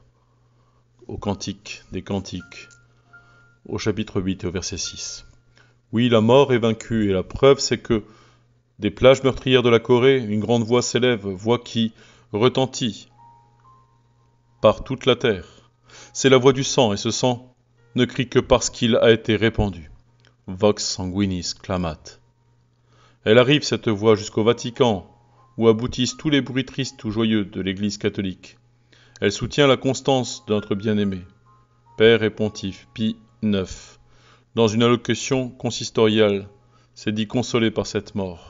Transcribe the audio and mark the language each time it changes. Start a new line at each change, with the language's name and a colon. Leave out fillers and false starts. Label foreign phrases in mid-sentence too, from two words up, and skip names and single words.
French: Au Cantique des Cantiques, au chapitre 8 et au verset 6. Oui, la mort est vaincue, et la preuve c'est que, des plages meurtrières de la Corée, une grande voix s'élève, voix qui retentit par toute la terre. C'est la voix du sang, et ce sang ne crie que parce qu'il a été répandu.
Latin: Vox sanguinis clamat.
French: Elle arrive, cette voix, jusqu'au Vatican, où aboutissent tous les bruits tristes ou joyeux de l'Église catholique. Elle soutient la constance de notre bien-aimé, Père et Pontife Pie IX. Dans une allocution consistoriale, s'est dit consolé par cette mort.